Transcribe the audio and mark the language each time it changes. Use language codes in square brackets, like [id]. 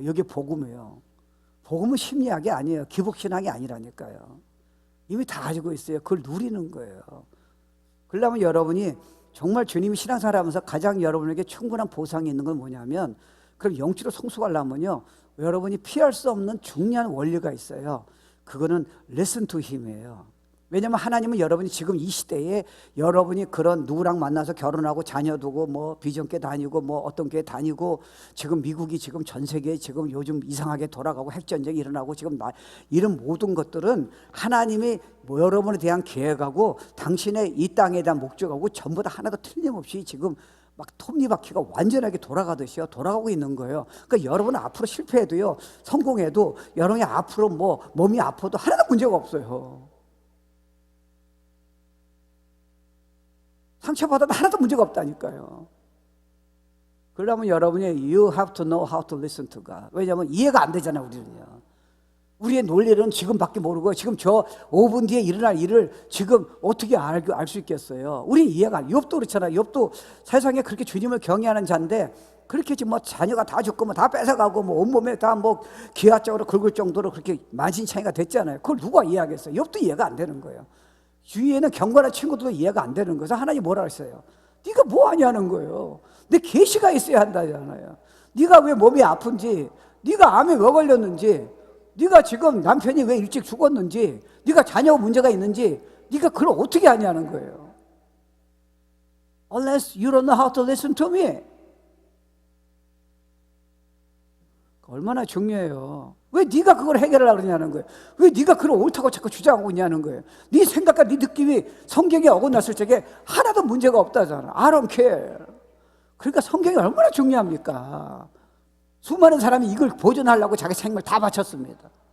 [ko] 이게 복음이에요. 복음은 심리학이 아니에요. 기복신학이 아니라니까요. 이미 다 가지고 있어요. 그걸 누리는 거예요. 그러려면 여러분이 정말 주님이 신앙생활하면서 가장 여러분에게 충분한 보상이 있는 건 뭐냐면, 그럼 영적으로 성숙하려면요, 여러분이 피할 수 없는 중요한 원리가 있어요. 그거는 [en] listen to him이에요. [ko] 왜냐하면 하나님은 여러분이 지금 이 시대에 여러분이 그런 누구랑 만나서 결혼하고 자녀 두고 뭐 비전교회 다니고 뭐 어떤 교회 다니고 지금 미국이 지금 전 세계에 지금 요즘 이상하게 돌아가고 핵전쟁이 일어나고 지금 이런 모든 것들은 하나님이 뭐 여러분에 대한 계획하고 당신의 이 땅에 대한 목적하고 전부 다 하나도 틀림없이 지금 막 톱니바퀴가 완전하게 돌아가듯이요, 돌아가고 있는 거예요. 그러니까 여러분은 앞으로 실패해도요, 성공해도 여러분이 앞으로 뭐 몸이 아파도 하나도 문제가 없어요. 상처받아도 하나도 문제가 없다니까요. 그러려면 여러분이 [en] You have to know how to listen to God. [ko] 왜냐하면 이해가 안 되잖아요, 우리는요. 우리의 논리는 지금밖에 모르고 지금 저 5분 뒤에 일어날 일을 지금 어떻게 알 수 있겠어요? 우리는 이해가 안 돼요. 욥도 그렇잖아요. 욥도 세상에 그렇게 주님을 경외하는 자인데 그렇게 지금 뭐 자녀가 다 죽고 뭐 다 뺏어가고 뭐 온몸에 다 뭐 기하적으로 긁을 정도로 그렇게 만신창이가 됐잖아요. 그걸 누가 이해하겠어요? 욥도 이해가 안 되는 거예요. 주위에는 경건한 친구들도 이해가 안 되는 거예요. 하나님 뭐라 했어요? 네가 뭐 하냐는 거예요. 내 계시가 있어야 한다잖아요. 네가 왜 몸이 아픈지, 네가 암에 왜 걸렸는지, 네가 지금 남편이 왜 일찍 죽었는지, 네가 자녀 문제가 있는지 네가 그걸 어떻게 하냐는 거예요. [en] Unless you don't know how to listen to me. [ko] 얼마나 중요해요. 왜 네가 그걸 해결하려고 그러냐는 거예요. 왜 네가 그걸 옳다고 자꾸 주장하고 있냐는 거예요. 네 생각과 네 느낌이 성경에 어긋났을 적에 하나도 문제가 없다잖아. [en] I don't care. [ko] 그러니까 성경이 얼마나 중요합니까? 수많은 사람이 이걸 보존하려고 자기 생명을 다 바쳤습니다.